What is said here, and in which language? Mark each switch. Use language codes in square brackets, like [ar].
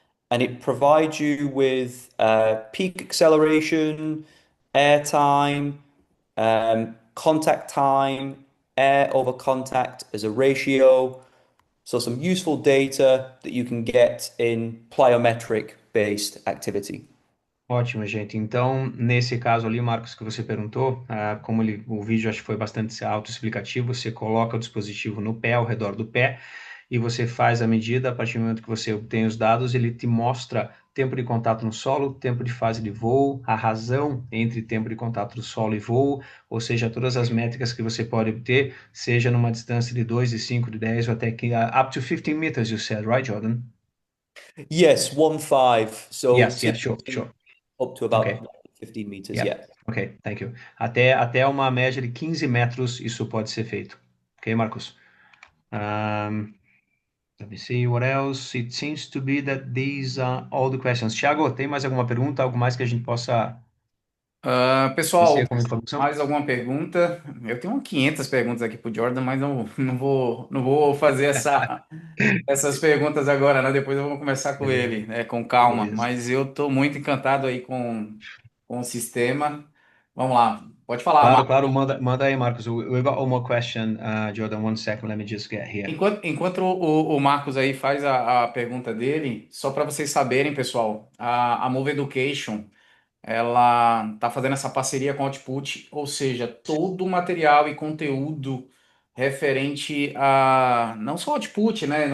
[en] And it provides you with peak acceleration, air time, contact time, air over contact as a ratio. So some useful data that you can get in plyometric based activity. [pt] Ótimo, gente. Então, nesse caso ali, Marcos, que você perguntou, como o vídeo acho que foi bastante autoexplicativo, você coloca o dispositivo no pé, ao redor do pé, e você faz a medida. A partir do momento que você obtém os dados, ele te mostra tempo de contato no solo, tempo de fase de voo, a razão entre tempo de contato do solo e voo, ou seja, todas as métricas que você pode obter, seja numa distância de 2, de 5, de 10, ou até que [en] up to 15 meters, you said, right, Jordan? Yes, 1.5. So Yes, sure. Up to about Okay. 15 meters, Yeah. Ok, thank you. [pt] Até uma média de 15 metros isso pode ser feito. Ok, Marcos? [en] Let me see what else. It seems to be that these are all the questions. [pt] Thiago, tem mais alguma pergunta? Algo mais que a gente possa Pessoal, como informação? mais alguma pergunta? Eu tenho 500 perguntas aqui para o Jordan, mas não vou fazer essas perguntas agora, né? Depois eu vou começar com Beleza, ele, né? Com calma. beleza. Mas eu estou muito encantado aí com o sistema. Vamos lá, pode falar, Claro, Marcos. claro, manda aí, Marcos. [en] We got one more question, Jordan. 1 second, let me just get here. [pt] Enquanto o Marcos aí faz a pergunta dele, só para vocês saberem, pessoal, a Move Education. Ela está fazendo essa parceria com a Output, ou seja, todo o material e conteúdo referente a não só Output, né?